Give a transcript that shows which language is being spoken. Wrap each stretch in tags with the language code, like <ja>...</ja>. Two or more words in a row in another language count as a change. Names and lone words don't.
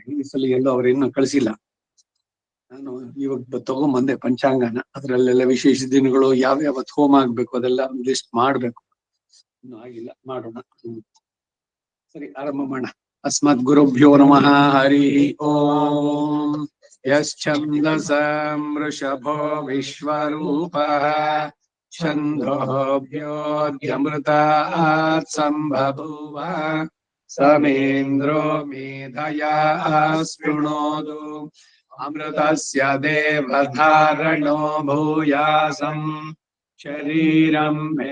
<kn>ಈ ಸಲ ಎಲ್ಲೋ ಅವ್ರು ಇನ್ನೂ ಕಳಿಸಿಲ್ಲ. ನಾನು ಇವಾಗ ತಗೊಂಬಂದೆ ಪಂಚಾಂಗನ, ಅದ್ರಲ್ಲೆಲ್ಲ ವಿಶೇಷ ದಿನಗಳು ಯಾವ್ಯಾವತ್ ಹೋಮ ಆಗ್ಬೇಕು ಅದೆಲ್ಲ ಲಿಸ್ಟ್ ಮಾಡ್ಬೇಕು. ಇನ್ನು ಆಗಿಲ್ಲ, ಮಾಡೋಣ. ಸರಿ, ಆರಂಭ ಮಾಡೋಣ.</kn> <sa>ಅಸ್ಮದ್ ಗುರುಭ್ಯೋ ನಮಃ. ಹರಿ ಓಂ. ಯಶ್ಚಂದಸಂ ವೃಷಭೋ ವಿಶ್ವರೂಪಃ ಛಂದೋಭ್ಯೋऽಧ್ಯಮೃತಾತ್ ಸಂಬಭೂವ ಸಮೇಂದ್ರೋ ಮೇಧಯಾ ಶೃಣೋತು ಅಮೃತಸ್ಯ ದೇವಧಾರಣೋ ಭೂಯಾಸಂ ಶರೀರಂ ಮೇ</sa>